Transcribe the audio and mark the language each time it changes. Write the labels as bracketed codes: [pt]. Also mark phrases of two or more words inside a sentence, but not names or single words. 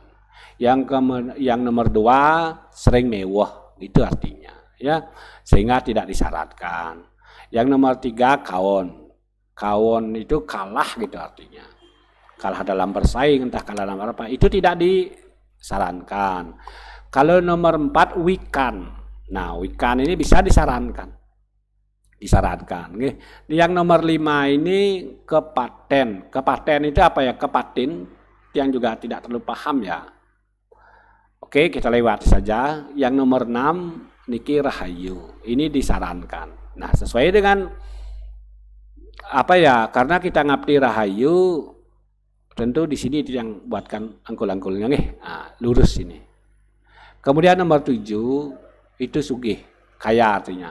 [id] Yang nomor 2 sering mewah, itu artinya. Ya, sehingga tidak disyaratkan. Yang nomor 3 kawon. Kawon itu kalah gitu artinya. Kalah dalam bersaing, entah kalah dalam apa, itu tidak disarankan. Kalau nomor 4 wikan. Nah, wikan ini bisa disarankan. Yang nomor 5 ini kepaten. Kepaten itu apa ya? Kepatin yang juga tidak terlalu paham ya. Oke, kita lewati saja. Yang nomor 6 [ban] niki rahayu, [id] ini disarankan. Nah, sesuai dengan apa ya? Karena kita [ban] ngabdi rahayu, [id] tentu di sini yang buatkan angkul-angkulnya lurus ini. Kemudian nomor 7 itu sugih, kaya artinya.